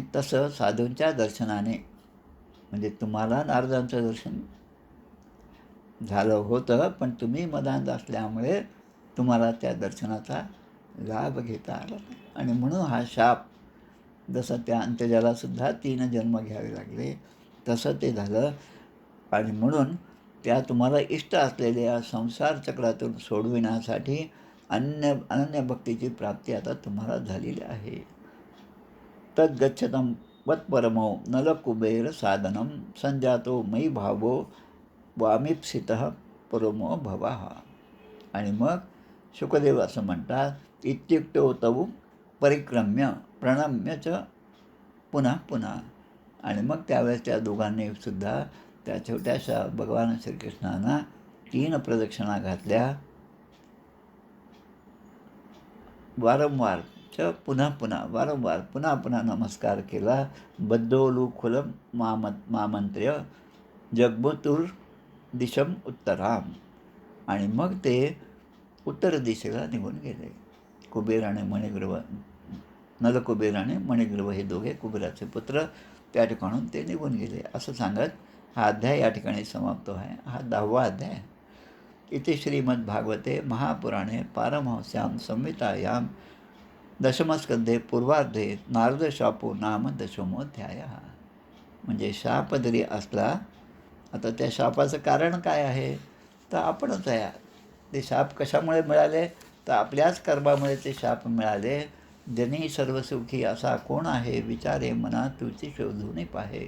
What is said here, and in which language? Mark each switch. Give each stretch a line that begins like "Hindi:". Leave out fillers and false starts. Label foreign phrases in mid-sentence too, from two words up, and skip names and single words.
Marathi: तसं साधूंच्या दर्शनाने म्हणजे तुम्हाला नारदांचं दर्शन झालं होतं पण तुम्ही मदांध असल्यामुळे तुम्हाला त्या दर्शनाचा लाभ घेता आला आणि म्हणून हा शाप जसं त्या अंत्यजलासुद्धा 3 जन्म घ्यावे लागले तसं ते झालं. आणि म्हणून त्या तुम्हाला इष्ट असलेल्या संसार चक्रातून सोडविण्यासाठी अनन्य भक्तीची प्राप्ती आता तुम्हाला झालेली आहे.
Sanskrit: तद्गच्छतं वत्परमो नलकुबेर साधनं संजातो मयि भावो वामीप्सितः परमो भवः.
Marathi: आणि मग शुकदेव असं म्हणतात
Sanskrit: इत्युक्तो तव परिक्रम्य प्रणम्य च
Marathi: पुन्हा पुन्हा. आणि मग त्यावेळेस त्या दोघांनी सुद्धा त्या छोट्याशा भगवान श्रीकृष्णांना 3 प्रदक्षिणा घातल्या. वारंवार पुन्हा पुन्हा वारंवार पुन्हा पुन्हा नमस्कार केला.
Sanskrit: बद्धोलुखुलम मामंत्र्य जगबुतुर दिशम उत्तराम.
Marathi: आणि मग ते उत्तर दिशेला निघून गेले. कुबेर आणि मणिग्रीव, नलकुबेर आणि मणिग्रीव हे दोघे कुबेराचे पुत्र त्या ठिकाणून ते निघून गेले. असं सांगत हा अध्याय या ठिकाणी समाप्त आहे. हा 10वा अध्याय.
Sanskrit: इथे श्रीमद्भागवते महापुराणे पारमहंस्यां संहितायां दशमस्कंधे पूर्वार्धे नारदशापो नाम दशमोऽध्याय.
Marathi: म्हणजे शाप जरी असला आता त्या शापाचं कारण काय आहे तर आपणच आहे. ते शाप कशामुळे मिळाले तर आपल्याच कर्मामुळे ते शाप मिळाले. जनी सर्वसुखी असा कोण आहे विचारे मना तुची शोधून पाहे.